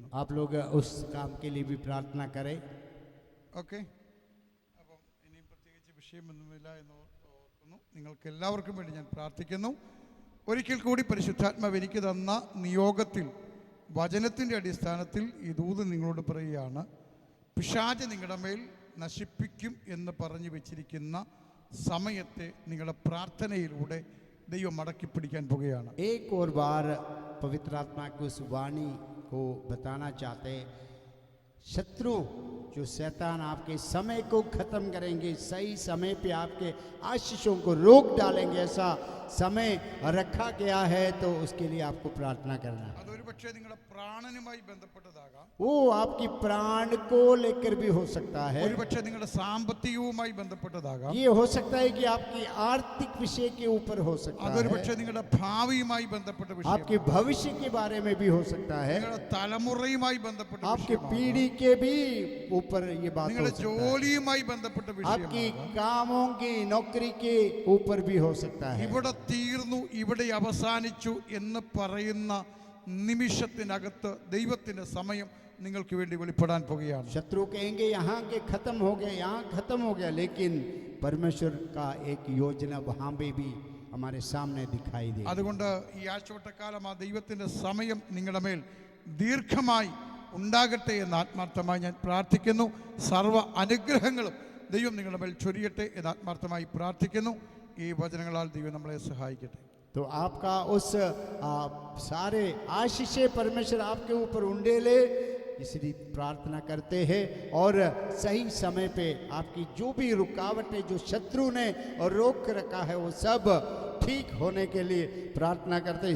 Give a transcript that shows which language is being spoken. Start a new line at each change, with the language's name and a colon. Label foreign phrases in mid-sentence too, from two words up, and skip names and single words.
Hindi: आप लोग उस काम के लिए भी प्रार्थना करें।
Malayalam: ഓക്കെ, അപ്പം ഇനിയും പ്രത്യേകിച്ച് വിഷയമൊന്നുമില്ല എന്ന് ഓർക്കുന്നു. നിങ്ങൾക്ക് എല്ലാവർക്കും വേണ്ടി ഞാൻ പ്രാർത്ഥിക്കുന്നു. ഒരിക്കൽ കൂടി പരിശുദ്ധാത്മാവ് എനിക്ക് തന്ന നിയോഗത്തിൽ വചനത്തിൻ്റെ അടിസ്ഥാനത്തിൽ ഈ ദൂത് നിങ്ങളോട് പറയുകയാണ്. പിശാച് നിങ്ങളുടെ മേൽ നശിപ്പിക്കും എന്ന് പറഞ്ഞു വെച്ചിരിക്കുന്ന സമയത്തെ നിങ്ങളുടെ പ്രാർത്ഥനയിലൂടെ ദൈവം മടക്കി പിടിക്കാൻ പോകുകയാണ്.
Hindi: एक और बार पवित्र आत्मा की उस वाणी को बताना चाहते हैं। शत्रु जो शैतान आपके समय को खत्म करेंगे, सही समय पे आपके आशीषों को रोक डालेंगे, ऐसा समय रखा गया है, तो उसके लिए आपको प्रार्थना करना है।
Malayalam: അതൊരു പക്ഷേ നിങ്ങളുടെ പ്രാണനുമായി ബന്ധപ്പെട്ടതാകാം,
Hindi: वो आपकी प्राण को लेकर भी हो सकता है।
Malayalam: ഒരു പക്ഷേ നിങ്ങളുടെ സാമ്പത്തികവുമായി ബന്ധപ്പെട്ടതാകാം,
Hindi: ये हो सकता है कि आपकी आर्थिक विषय के ऊपर हो सकता
Malayalam: അതൊരു
Hindi: है,
Malayalam: പക്ഷേ നിങ്ങളുടെ ഭാവിയുമായി ബന്ധപ്പെട്ട വിഷയം,
Hindi: आपके भविष्य के बारे में भी हो सकता है,
Malayalam: നിങ്ങളുടെ തലമുറയുമായി ബന്ധപ്പെട്ട
Hindi: आपके
Malayalam: വിഷയമാകാം,
Hindi: पीढ़ी के भी ऊपर ये बात हो
Malayalam: നിങ്ങളുടെ
Hindi: सकता है,
Malayalam: ജോലിയുമായി ബന്ധപ്പെട്ട
Hindi: आपकी
Malayalam: വിഷയമാകാം.
Hindi: कामों की नौकरी के ऊपर भी हो सकता है।
Malayalam: ഇവിടെ തീർന്നു, ഇവിടെ അവസാനിച്ചു എന്ന് പറയുന്ന നിമിഷത്തിനകത്ത് ദൈവത്തിന്റെ സമയം നിങ്ങൾക്ക് വേണ്ടി വെളിപ്പെടാൻ പോകുകയാണ്.
Hindi: शत्रु कहेंगे यहाँ के खत्म हो गए, यहाँ खत्म हो गया, लेकिन परमेश्वर का एक योजना वहाँ पे भी हमारे सामने दिखाई दे।
Malayalam: അതുകൊണ്ട് ഈ ആഴ്ചവട്ടക്കാലം ആ ദൈവത്തിന്റെ സമയം നിങ്ങളുടെ മേൽ ദീർഘമായി ഉണ്ടാകട്ടെ എന്ന് ആത്മാർത്ഥമായി ഞാൻ പ്രാർത്ഥിക്കുന്നു. സർവ്വ അനുഗ്രഹങ്ങളും ദൈവം നിങ്ങളുടെ മേൽ ചൊരിയട്ടെ എന്ന് ആത്മാർത്ഥമായി പ്രാർത്ഥിക്കുന്നു. ഈ വചനങ്ങളാൽ ദൈവം നമ്മളെ സഹായിക്കട്ടെ.
Hindi: तो आपका उस सारे आशीषे परमेश्वर आपके ऊपर उंडेले, इसलिए प्रार्थना करते हैं। और सही समय पे आपकी जो भी रुकावटें जो शत्रु ने और रोक रखा है वो सब ठीक होने के लिए प्रार्थना करते हैं।